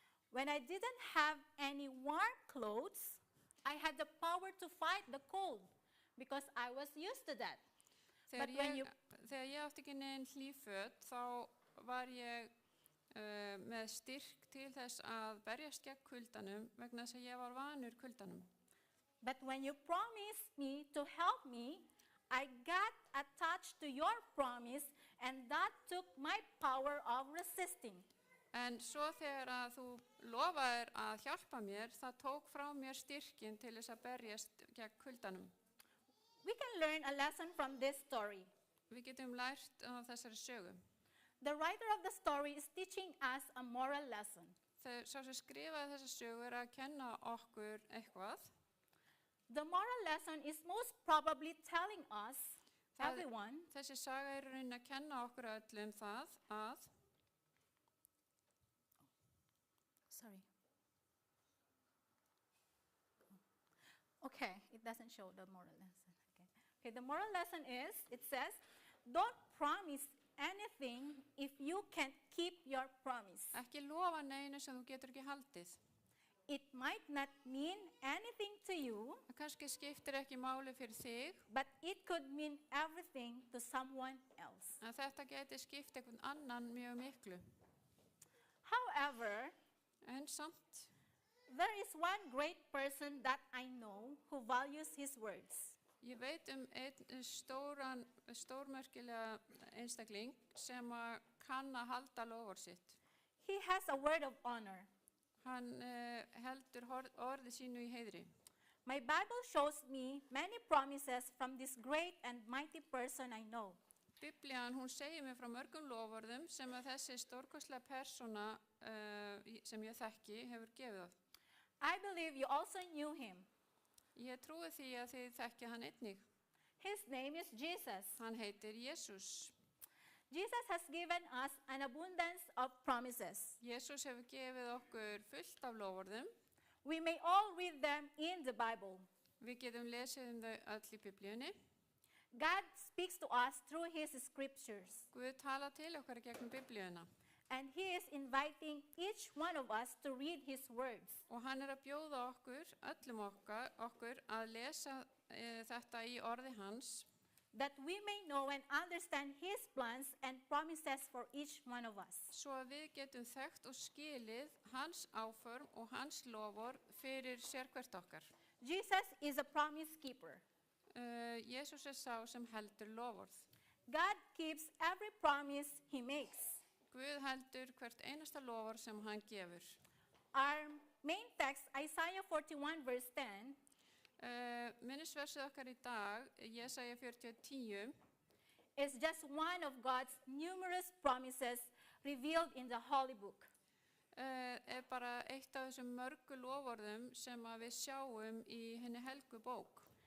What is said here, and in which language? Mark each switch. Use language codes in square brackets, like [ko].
[en] "When I didn't have any warm clothes, I had the power to fight the cold because I was used to that." [is] Þegar ég átti ekki neinn hlý föt, þá var ég með styrk til þess að berjast gegn kuldanum vegna þess að ég var vanur kuldanum. [en] But when you promised me to help me, I got attached to your promise and that took my power of resisting. [is] En svo þegar að þú lofaðir að hjálpa mér, það tók frá mér styrkin til þess að berjast gegn kuldanum. [en] We can learn a lesson from this story. [is] Við getum lært af þessari sögu. [en] The writer of the story is teaching us a moral lesson. [is] sá sem skrifaði þessa sögu að kenna okkur eitthvað. [en] The moral lesson is most probably telling us, [is] Það- [en] everyone, [is] Þessi saga er í rauninni að kenna okkur öllum það að [en] sorry. Okay, it doesn't show the moral lesson. Okay, the moral lesson is, it says, don't promise anything if you can't keep your promise. [is] ekki lofa neinu sem þú getur ekki haldið. [en] It might not mean anything to you, [is] Það kannski skiptir ekki máli fyrir þig, [en] but it could mean everything to someone else. [is] en þetta geti skipt einhvern annan mjög miklu. [en] However, [is] En samt, [en] there is one great person that I know who values his words. [is] ég veit einn stórmerkilega einstakling sem að kann að halda lofur sitt. [en] He has a word of honor. [is] Hann heldur orði sínu í heiðri. [en] My Bible shows me many promises from this great and mighty person I know. [is] Biblían, hún segir mér frá mörgum lofvörðum sem að þessi stórkostlega persóna sem ég þekki hefur gefið oft. [en] I believe you also knew him. [is] Ég trúi því að þið þekki hann einnig. [en] His name is Jesus. [is] Hann heitir Jesús. [en] Jesus has given us an abundance of promises. [is] Jesús hefur gefið okkur fullt af lofvörðum. [en] We may all read them in the Bible. [is] Við getum lesið þau öll í Biblíunni. [en] God speaks to us through his scriptures, [is] Guð tala til okkar í gegnum Biblíuna. [en] and he is inviting each one of us to read his words. [is] Og hann að bjóða okkur, öllum okkur að lesa þetta í orði hans, [en] That we may know and understand his plans and promises for each one of us. [is] svo að við getum þekkt og skilið hans áform og hans lofur fyrir sérhvert okkar. [en] Jesus is a promise keeper. [is] Jesús er sá sem heldur lofurð. [en] God keeps every promise he makes. [is] Guð heldur hvert einasta lofur sem hann gefur. [en] Our main text, Isaiah 41 verse 10, [is] Minnisversið okkar í dag, Jesaja 40:10, [en] is just one of God's numerous promises revealed in the Holy Book. [is] er bara eitt af þessum mörgu lofurðum sem að við sjáum í henni helgu bók,